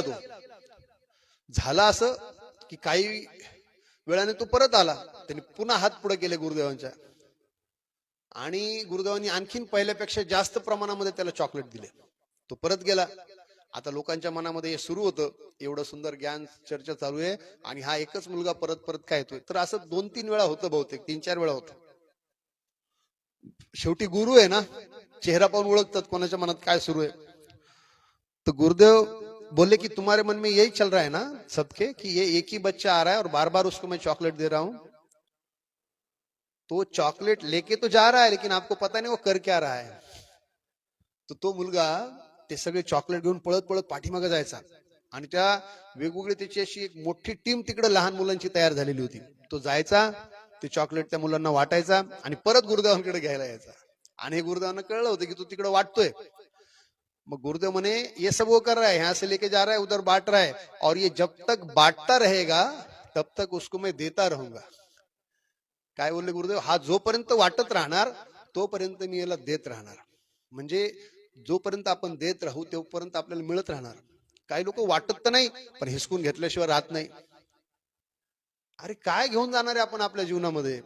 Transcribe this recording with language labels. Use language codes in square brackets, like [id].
[mr] तो झाला असं की काही वेळाने तो परत आला, त्यांनी पुन्हा हात पुढे केले गुरुदेवांच्या, आणि गुरुदेवांनी आणखीन पहिल्यापेक्षा जास्त प्रमाणामध्ये त्याला चॉकलेट दिले. तो परत गेला. आता लोकांच्या मनामध्ये हे सुरू होतं, एवढं सुंदर ज्ञान चर्चा चालू आहे आणि हा एकच मुलगा परत परत काय येतोय. तर असं 2-3 वेळा होतं, बहुतेक 3-4 वेळा होतं. शेवटी गुरु आहे ना, चेहरा पाहून ओळखतात कोणाच्या मनात काय सुरू आहे. [hi] तो गुरुदेव बोले कि तुम्हारे मन में यही चल रहा है ना सबके, कि ये एक ही बच्चा आ रहा है और बार बार उसको मैं चॉकलेट दे रहा हूं. तो चॉकलेट लेके तो जा रहा है, लेकिन आपको पता नहीं वो कर क्या रहा है. [mr] तो मुलगा ते सगळे चॉकलेट घेऊन पळत पळत पाठीमागे जायचा, आणि त्या वेगवेगळी त्याची अशी एक मोठी टीम तिकडे लहान मुलांची तयार झालेली होती. तो जायचा, ते चॉकलेट त्या मुलांना वाटायचा आणि परत गुरुदेवांकडे घ्यायला यायचा. आणि गुरुदेवांना कळलं होतं की तो तिकडे वाटतोय. मग गुरुदेव म्हणे, [hi] ये सब वो कर रहा है, यहाँ से लेके जा रहा है, उधर बांट रहा है, और ये जब तक बांटता रहेगा तब तक उसको मैं देता रहूंगा. [mr] काय बोलले गुरुदेव, हा जोपर्यंत वाटत राहणार तोपर्यंत मी याला देत राहणार. म्हणजे जोपर्यंत आपण देत राहू तोपर्यंत आपल्याला मिळत राहणार. काही लोक वाटत तर नाही, पण हिसकून घेतल्याशिवाय राहत नाही. अरे काय घेऊन जाणार आहे आपण आपल्या जीवनामध्ये?